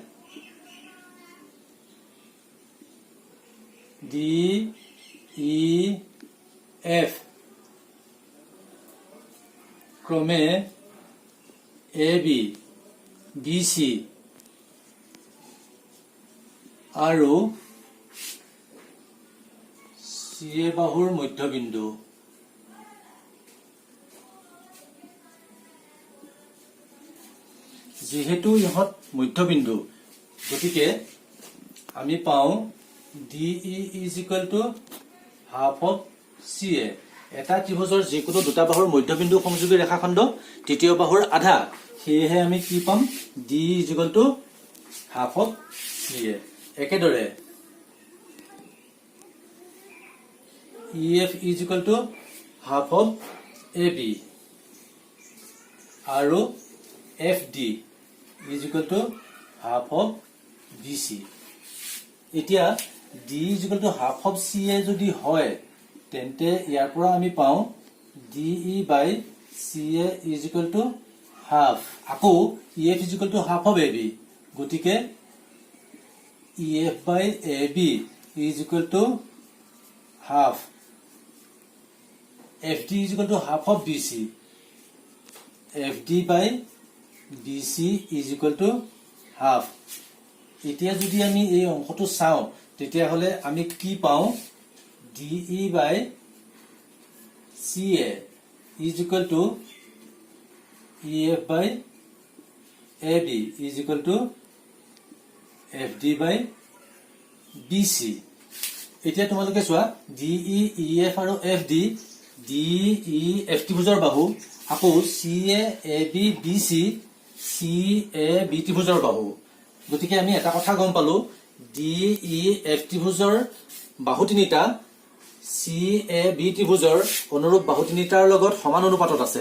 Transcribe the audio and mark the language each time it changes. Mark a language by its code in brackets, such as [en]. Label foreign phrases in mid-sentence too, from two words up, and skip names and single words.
[as] DEF ক্ৰমে AB, BC আৰু CA বাহুৰ মধ্যবিন্দু। যেহেতু ইহত মধ্যবিন্দু গতিকে আমি পাও [en] DE is equal to half of CA। [as] এটা ত্ৰিভুজৰ যিকোনো দুটা বাহুৰ মধ্যবিন্দু সংযোগী ৰেখাখণ্ড তৃতীয় বাহুৰ আধা। সেয়েহে আমি কি পাম [en] DE is equal to half of CA। [as] একেদৰে [en] EF is equal to half of AB [as] আৰু [en] FD is equal to half of BC। [as] এতিয়া [en] D is equal to half of CA [as] যদি হয় তেন্তে ইয়াৰ পৰা আমি পাও [en] DE by CA is equal to half। [as] আকৌ [en] EF is equal to half of AB [as] গতিকে [en] EF by AB is equal to half। FD is equal to half of BC। FD by BC is equal to half। [as] এতিয়া যদি আমি এই অংশটো চাও তেতিয়া হলে আমি কি পাও [en] DE by CA is equal to EF by AB is equal to FD by BC। [as] এতিয়া তোমালোকে চোৱা DE, EF আৰু FD DEF ত্ৰিভুজৰ বাহু, আকৌ CA, AB, BC CAB ত্ৰিভুজৰ বাহু। গতিকে আমি এটা কথা গম পালো DEF ত্ৰিভুজৰ বাহু তিনিটা CAB ত্ৰিভুজৰ অনুৰূপ বাহু তিনিটাৰ লগত সমান অনুপাতত আছে।